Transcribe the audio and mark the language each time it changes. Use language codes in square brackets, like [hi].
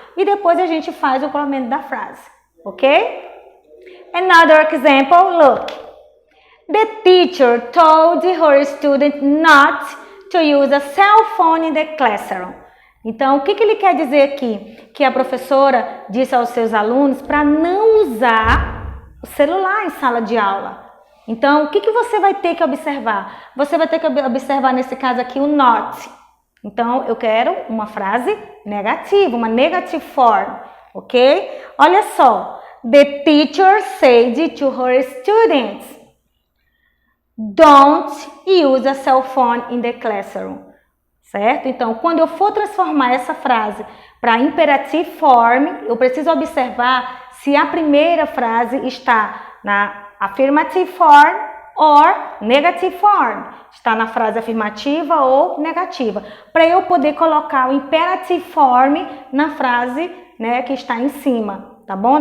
[pt] E depois a gente faz o complemento da frase, ok? [en] Another example, look. The teacher told her student not to use a cell phone in the classroom. [pt] Então, o que ele quer dizer aqui? Que a professora disse aos seus alunos para não usar o celular em sala de aula. Então, o que você vai ter que observar? Você vai ter que observar, nesse caso aqui, o not. Então, eu quero uma frase negativa, uma negative form, ok? Olha só. [en] The teacher said to her students, don't use a cell phone in the classroom. [pt] Certo? Então, quando eu for transformar essa frase para imperative form, eu preciso observar se a primeira frase está na affirmative form ou negative form. Está na frase afirmativa ou negativa. Para eu poder colocar o imperative form na frase, né, que está em cima, tá bom?